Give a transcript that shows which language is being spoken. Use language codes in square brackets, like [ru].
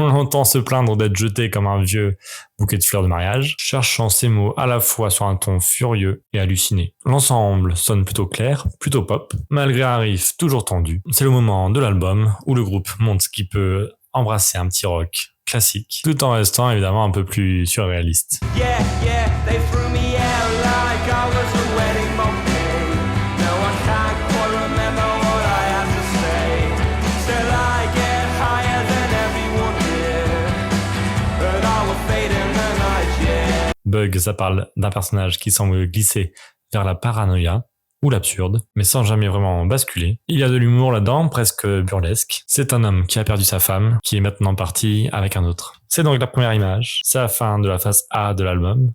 [fr] On l'entend se plaindre d'être jeté comme un vieux bouquet de fleurs de mariage, cherchant ses mots à la fois sur un ton furieux et halluciné. L'ensemble sonne plutôt clair, plutôt pop, malgré un riff toujours tendu. C'est le moment de l'album où le groupe montre qu'il peut embrasser un petit rock classique, tout en restant évidemment un peu plus surréaliste. [en] Yeah, they threw me out like I was a wedding bouquet. No, I can't quite remember what I had to say. Till I get higher than everyone here. But I will fade in the night, yeah. [fr] Bug, ça parle d'un personnage qui semble glisser vers la paranoïa ou l'absurde, mais sans jamais vraiment basculer. Il y a de l'humour là-dedans, presque burlesque. C'est un homme qui a perdu sa femme, qui est maintenant parti avec un autre. C'est donc la première image. C'est la fin de la phase A de l'album.